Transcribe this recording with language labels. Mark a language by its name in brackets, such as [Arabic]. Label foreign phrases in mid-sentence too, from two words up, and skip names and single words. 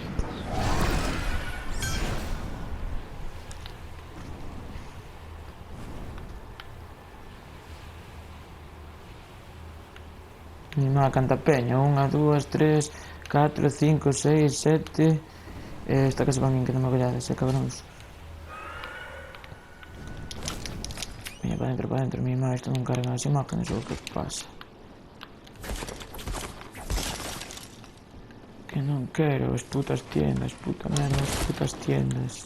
[Galician] Mima canta peña. 1, 2, 3, 4, 5, 6, 7. Esta que se van bien que non me collades, cabróns. Veña, para dentro, mima. Isto non cargan as imágenes ou que pasa. Que non quero as putas tiendas, puta merda, as putas tiendas.